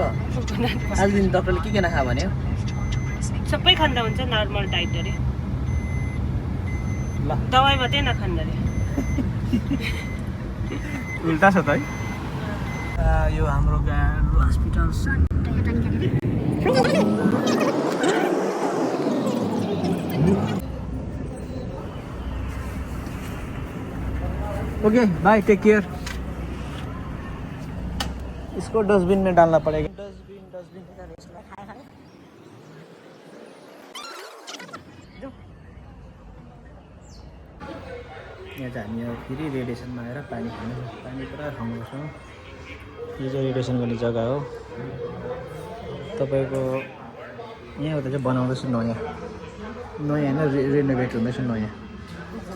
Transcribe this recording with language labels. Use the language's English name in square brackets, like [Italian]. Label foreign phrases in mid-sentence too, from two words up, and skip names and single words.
[Nepali] आज दिन डक्टरले के नखा भन्यो? सबै खाँदा हुन्छ, नर्मल डाइट अरे। ल दबाई मात्रै नखाँदा अरे। उल्टा छ त है। यो हाम्रो हस्पिटल। [English] okay bye, take care. [Hindi] इसको डस्टबिन में डालना पड़ेगा। [Nepali] डस्टबिन यहाँ चाहिँ हामी फेरि रेडिएसनमा आएर पानी खानु। पानी पुरा खानुपर्छ। यो चाहिँ रेडिएसन गर्ने जग्गा हो। तपाईँको यहाँ उता चाहिँ बनाउँदैछु नयाँ होइन, रेनोभेट हुँदैछ नयाँ।